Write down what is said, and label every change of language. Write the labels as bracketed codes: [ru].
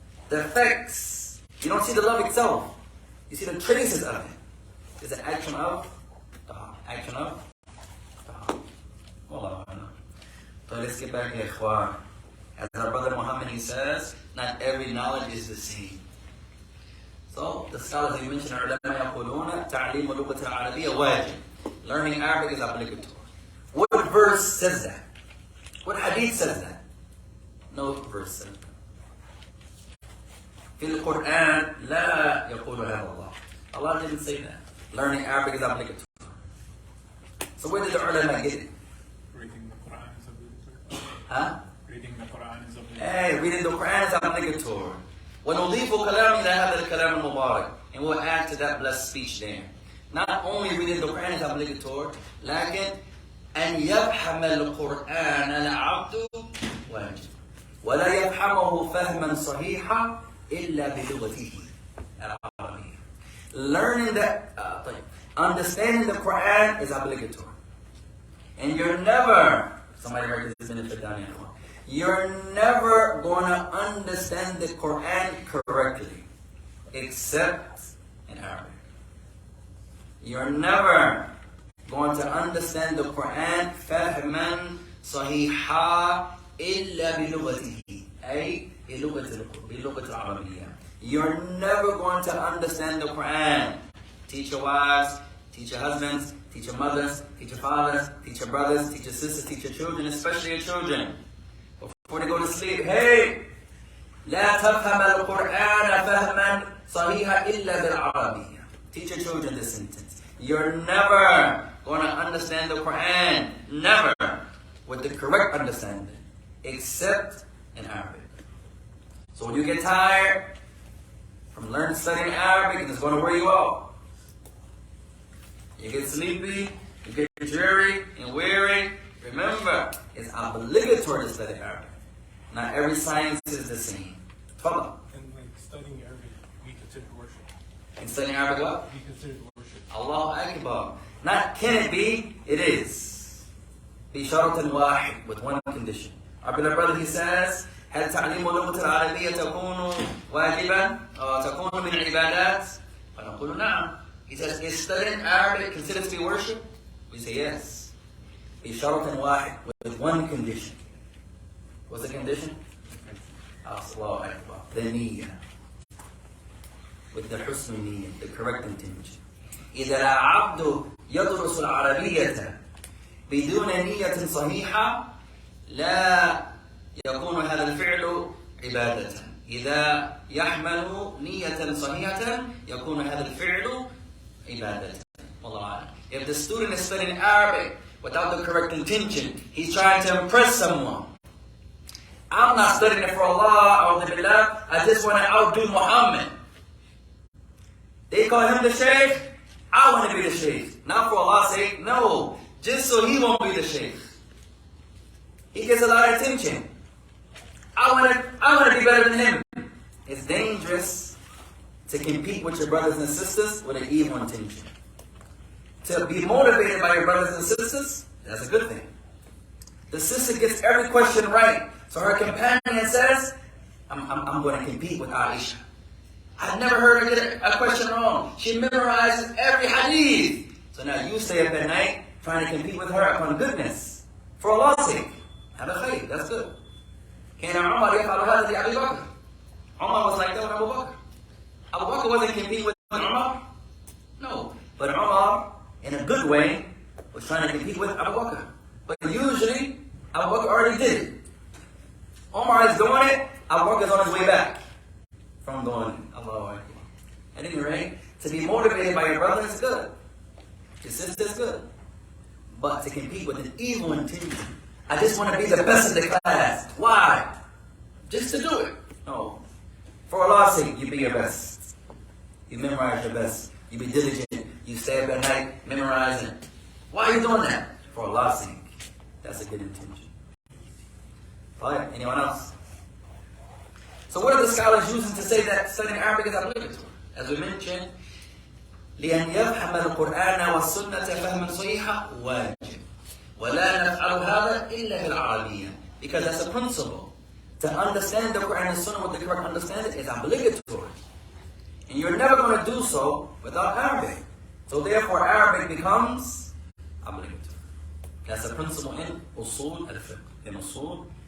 [en] The effects. You don't see the love itself. You see the traces of it. It's an action of the heart. Action of the heart. Wallahu a'lam. So let's get back here, ikhwan. As our brother Muhammad, he says, not every knowledge is the same. So, the scholars you mentioned, [ar] العلماء يقولون تعليم اللغة العربية واجب. [en] Learning Arabic is obligatory. What verse says that? What hadith says that? No verse says that. [ar] في القرآن لا يقول هذا الله. [en] Allah didn't say that. Learning Arabic is obligatory. So where did the ulama get it? Reading the Quran is obligatory. Huh? Reading the Quran is obligatory. Hey, reading the Quran is obligatory. [ar] وَنُضِيفُ كَلَامِ إِلَى هَذَا الْكَلَامِ الْمُبَارَكِ. [en] And we'll add to that blessed speech there. Not only reading the Quran is obligatory, [ar] لكن أن يفهم القرآن العبد واجب. ولا يفهمه فهما صحيحا إلا بلغته العربية. [en] Learning that, understanding the Quran is obligatory. And you're never, somebody heard this benefit down here. You're never going to understand the Quran correctly, except in Arabic. You're never going to understand the Quran [ar] فهما صحيحا إلا بلغته أي بلغة العربية. [en] You're never going to understand the Quran. Teach your wives, teach your husbands, teach your mothers, teach your fathers, teach your brothers, teach your sisters, teach your children, especially your children. Before they go to sleep, hey, [ar] لا تفهم القرآن فهما صحيحا إلا بالعربية. [en] Teach your children this sentence. You're never going to understand the Quran, never, with the correct understanding, except in Arabic. So when you get tired from studying Arabic, and it's going to wear you out. You get sleepy, you get dreary and weary. Remember, it's obligatory to study Arabic. Not every science is the same. Follow. And like studying Arabic, we consider worship. And studying Arabic what? We consider worship. Allahu Akbar. Not can it be, it is. [ar] بشرط واحد, [en] with one condition. Our beloved brother, he says, [ar] هل تعليم اللغة العربية تكون واجبا أو تكون من العبادات؟ فنقول نعم. [en] He says, is studying Arabic considered to be worship? We say yes. [ar] بشرط واحد, [en] with one condition. What's the condition? Allahu Akbar. The niyyah. With the husn niyyah, the correct intention. [ar] إذا العبد يدرس العربية بدون نية صحيحة لا يكون هذا الفعل عبادة. إذا يحمل نية صحيحة يكون هذا الفعل عبادة. والله أعلم. [en] If the student is studying Arabic without the correct intention, he's trying to impress someone. I'm not studying it for Allah, I just want to outdo Muhammad. They call him the Shaykh, I want to be the Shaykh. Not for Allah's sake, no. Just so he won't be the Shaykh. He gets a lot of attention. I want to be better than him. It's dangerous to compete with your brothers and sisters with an evil intention. To be motivated by your brothers and sisters, that's a good thing. The sister gets every question right. So her companion says, I'm going to compete with Aisha. I've never heard her get a question wrong. She memorizes every hadith. So now you stay up at night trying to compete with her upon goodness. For Allah's sake. That's good. [ar] كان عمر يفعل هذا لأبي بكر. [en] Umar was like that with Abu Bakr. Abu Bakr wasn't competing with Umar. No. But Umar, in a good way, was trying to compete with Abu Bakr. But usually, Abu Bakr already did it. Umar is doing it, Abu Bakr is on his way back from doing it. Allahu Akbar. At any rate, to be motivated by your brother is good. Your sister is good. But to compete with an evil intention, I just want to be the best in the class. Why? Just to do it. No. For Allah's sake, you be your best. You memorize your best. You be diligent. You stay up at night memorizing. Why are you doing that? For Allah's sake. That's a good intention. Fine. Anyone else? So what are the scholars using to say that studying Arabic is obligatory? As we mentioned, [ar] لأن يفهم القرآن والسنة فهما صحيحا واجب. ولا نفعل هذا إلا بالعربية. [en] Because that's a principle. To understand the Quran and Sunnah with the correct understanding is obligatory. And you're never going to do so without Arabic. So therefore Arabic becomes obligatory. That's a principle in usul al-fiqh. In usul